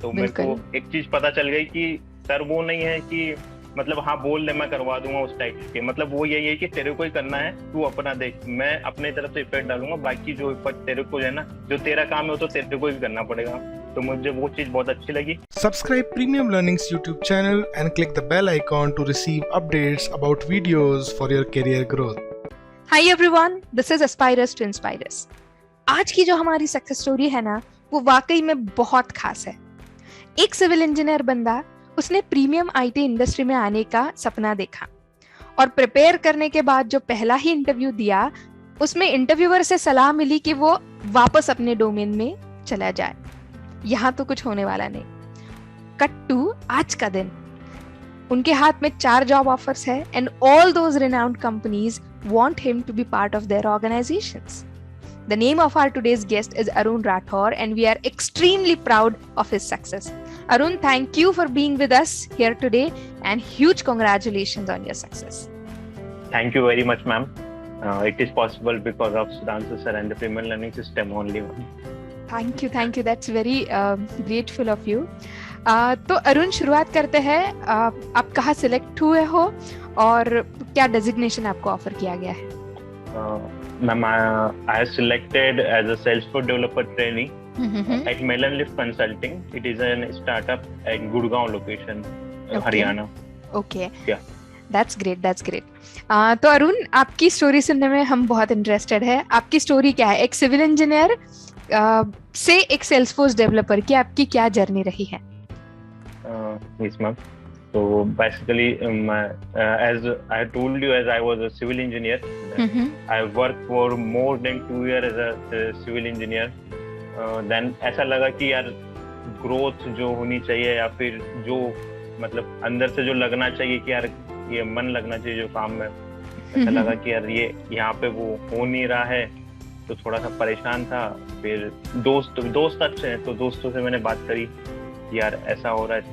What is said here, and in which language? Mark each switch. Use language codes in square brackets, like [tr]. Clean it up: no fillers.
[hi] तो मेरे को एक चीज पता चल गई कि सर वो नहीं है कि मतलब हाँ बोल ले मैं करवा दूंगा उस टाइप के, मतलब वो यही है कि तेरे को ही करना है, तू अपना देख, मैं अपने तरफ से इफेक्ट डालूंगा, बाकी जो इफेक्ट तेरे को है ना, जो तेरा काम है वो तो तेरे को ही करना पड़ेगा। तो मुझे वो चीज बहुत अच्छी लगी। [en] Subscribe Premium Learning's YouTube channel and click the bell icon to receive updates about videos for your career growth. Hi everyone, this is Aspirers to Inspirers. [hi] आज की जो हमारी सक्सेस स्टोरी है ना, वो वाकई में बहुत खास है। एक सिविल इंजीनियर बंदा, उसने प्रीमियम आईटी इंडस्ट्री में आने का सपना देखा और प्रिपेयर करने के बाद जो पहला ही इंटरव्यू दिया, उसमें इंटरव्यूअर से सलाह मिली कि वो वापस अपने डोमेन में चला जाए। यहाँ तो कुछ होने वाला नहीं। कट टू आज का दिन, उनके हाथ में 4 जॉब ऑफर्स है [en] And all those renowned companies want him to be part of their organizations. The name of our today's guest is Arun Rathore and we are extremely proud of his success. Arun, thank you for being with us here today and huge congratulations on your success. Thank you very much, ma'am. It is possible because of Sudhanshu sir and the Premium Learning System only. Thank you. That's very grateful of you. [hi] तो अरुण, शुरुआत करते हैं। आप कहाँ select हुए हो और क्या डेजिग्नेशन आपको ऑफर किया गया है? [en] Ma'am, I have selected as a Salesforce developer trainee at Melon Lift Consulting. It is a startup at Gurgaon location, Haryana. Okay. Yeah. That's great. [hi] तो अरुण, आपकी स्टोरी सुनने में हम बहुत इंटरेस्टेड है। आपकी स्टोरी क्या है? एक सिविल इंजीनियर से एक सेल्सफोर्स डेवलपर की आपकी क्या जर्नी रही है? [en] Yes, ma'am. So basically, as I told you, as I was a civil engineer, I worked for more than 2 years as a civil engineer. [hi] Then ऐसा लगा कि यार ग्रोथ जो होनी चाहिए या फिर जो मतलब अंदर से जो लगना चाहिए कि यार ये मन लगना चाहिए जो काम में, ऐसा लगा कि यार ये यहाँ पे वो हो नहीं रहा है। तो थोड़ा सा परेशान था। फिर दोस्त अच्छे हैं तो दोस्तों से मैंने बात करी यार ऐसा हो रहा है।